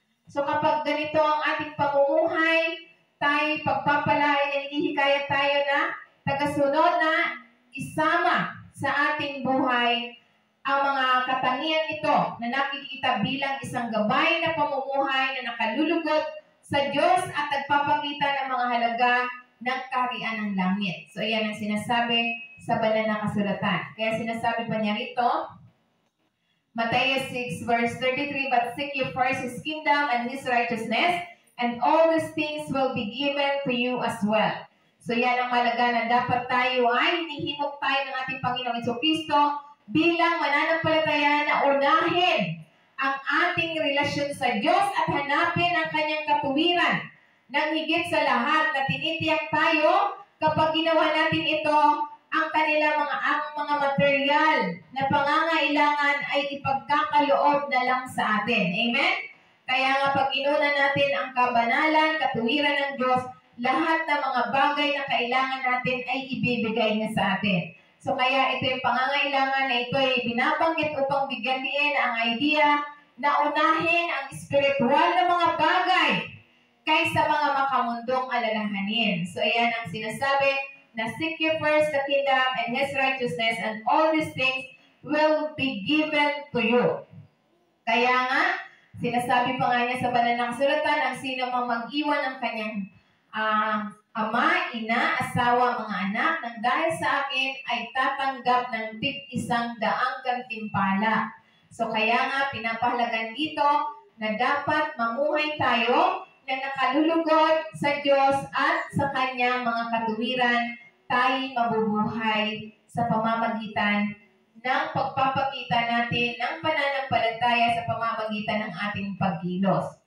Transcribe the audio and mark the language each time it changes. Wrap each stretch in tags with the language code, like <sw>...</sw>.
<tl>So kapag ganito ang ating pamumuhay, tayo pagpapalain at ihikayat tayo na tagasunod na isama sa ating buhay ang mga katangian ito na nakikita bilang isang gabay na pamumuhay na nakalulugod sa Diyos at nagpapakita ng mga halaga ng kaharian ng langit. So, yan ang sinasabi sa banal na kasulatan. Kaya sinasabi pa niya rito,</tl> <en>Matthew 6 verse 33, but seek ye first His kingdom and His righteousness, and all these things will be given to you as well.</en> <tl>So, yan ang malaga na dapat tayo ay hinihimok tayo ng ating Panginoong Jesucristo bilang mananampalataya na unahin ang ating relasyon sa Diyos at hanapin ang Kanyang katuwiran. Nang higit sa lahat na tinitiyak tayo kapag ginawa natin ito, ang mga material na pangangailangan ay ipagkakaloob na lang sa atin. Amen? Kaya nga pag inuna natin ang kabanalan, katuwiran ng Diyos, lahat ng mga bagay na kailangan natin ay ibibigay niya sa atin. So kaya ito yung pangangailangan na ito ay binabanggit upang bigyan din ang idea na unahin ang spiritual na mga bagay kaysa mga makamundong alalahanin.</tl> <en>So,</en> <tl>ayan ang sinasabi na</tl> <en>seek ye first the kingdom and His righteousness, and all these things will be given to you.</en> <tl>Kaya nga, sinasabi pa nga niya sa banal na kasulatan, ang sino mang mag-iwan ng kanyang ama, ina, asawa, mga anak, nang dahil sa akin ay tatanggap ng tig-100 gantimpala. So, kaya nga, pinapahalagan dito na dapat mamuhay tayo na nakalulugod sa Diyos at sa Kanyang mga katuwiran, tayo mabubuhay sa pamamagitan ng pagpapakita natin ng pananampalataya sa pamamagitan ng ating pagkilos.</tl>